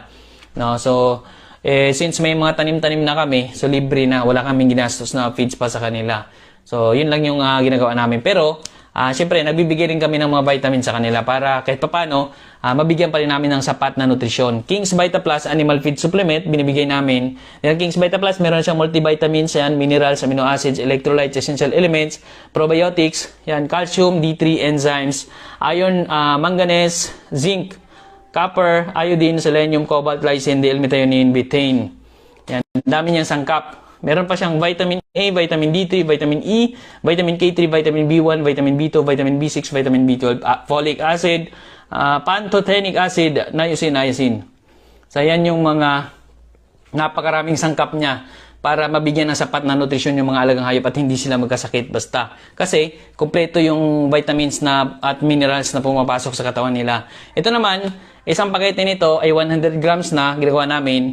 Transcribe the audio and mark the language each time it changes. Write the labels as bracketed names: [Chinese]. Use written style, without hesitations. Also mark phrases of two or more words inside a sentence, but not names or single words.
[Filipino] No, so since may mga tanim-tanim na kami, so libre na, wala kaming ginastos na feeds pa sa kanila. So yun lang yung ginagawa namin. Pero siyempre nagbibigay rin kami ng mga vitamin sa kanila para kahit papano mabigyan pa rin namin ng sapat na nutrisyon. King's Vita Plus Animal Feed Supplement binibigay namin. Yung King's Vita Plus meron siyang multivitamins, yan, [English] minerals, amino acids, electrolytes, essential elements, probiotics, yan, calcium, D3 enzymes, iron, manganese, zinc, copper, iodine, selenium, cobalt, lysine, D-L-methionine, [Filipino] betaine. Yan, dami niyang sangkap. Meron pa siyang vitamin A, [English] vitamin D3, vitamin E, vitamin K3, vitamin B1, vitamin B2, vitamin B6, vitamin B12, folic acid, pantothenic acid, niacin. [Filipino] So yan yung mga napakaraming sangkap niya para mabigyan ng sapat na nutrisyon yung mga alagang hayop at hindi sila magkasakit basta. Kasi kumpleto yung vitamins na at minerals na pumapasok sa katawan nila. Ito naman, Isang pakete nito ay 100 grams na ginagawa namin.